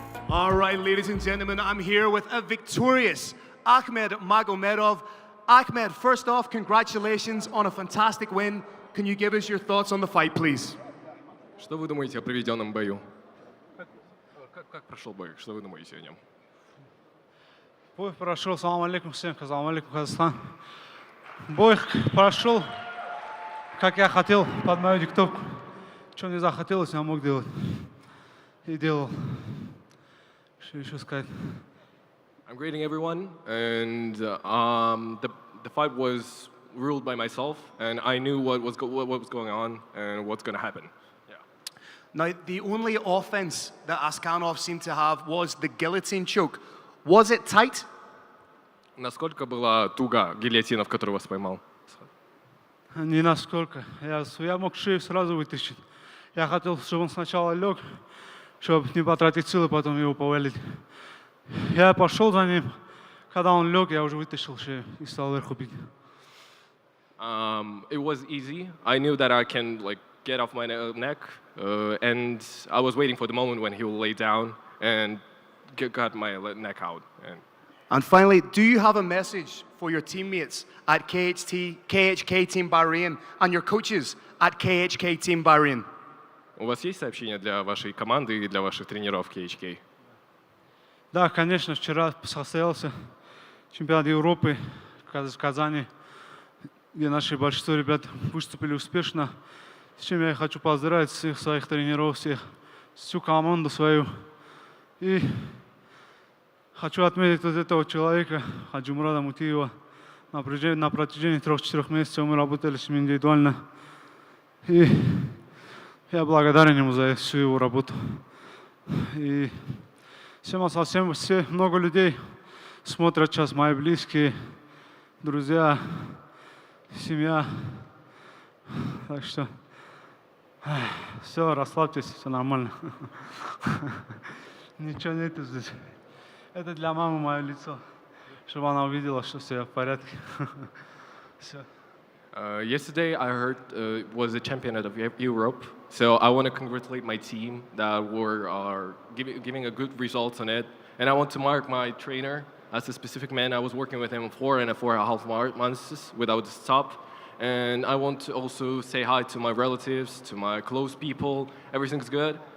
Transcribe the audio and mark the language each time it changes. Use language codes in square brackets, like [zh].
[en] All right, ladies and gentlemen, I'm here with a victorious Akhmed Magomedov. Akhmed, first off, congratulations on a fantastic win. Can you give us your thoughts on the fight, please? [ru] Что вы думаете о проведенном бою? Как прошел бой? Что вы думаете о нем? Бой прошел, салам алейкум всем, салам алейкум, Казахстан. Бой прошел, как я хотел, под мою диктовку. Что мне захотелось, я мог делать. И делал. Что еще сказать? [en] I'm greeting everyone, and the fight was ruled by myself, and I knew what was going on and what's going to happen. Yeah. Now, the only offense that Askhanov seemed to have was the guillotine choke. Was it tight? [ru] Насколько была туга гильотина, в которую вас поймал? Не насколько. Я мог шею сразу вытащить. Я хотел, чтобы он сначала лег, чтобы не потратить силы, потом его повалить. Я пошел за ним. Когда он лег, я уже вытащил шею и стал вверху бить. [en] It was easy. I knew that I can get off my neck, and I was waiting for the moment when he will lay down and got my neck out. And finally, do you have a message for your teammates at KHK Team Bahrain and your coaches at KHK Team Bahrain? [ru] У вас есть сообщение для вашей команды и для ваших тренеров KHK? Да, конечно, вчера состоялся чемпионат Европы в Казани, где наши большинство ребят выступили успешно. С чем я хочу поздравить всех своих тренеров, всю команду свою. И хочу отметить вот этого человека, Хаджимурада Мутиева. На протяжении 3-4 месяцев мы работали с ним индивидуально. И я благодарен ему за всю его работу. И все много людей смотрят сейчас, мои близкие, друзья, семья. Так что все, расслабьтесь, все нормально. Ничего нету здесь. Это для мамы мое лицо, чтобы она увидела, что все в порядке. Все. [en] Yesterday, I heard was the championship of Europe, so I want to congratulate my team that are giving a good results on it, and I want to mark my trainer as a specific man. I was working with him 4.5 months without stop, and I want to also say hi to my relatives, to my close people. Everything's good.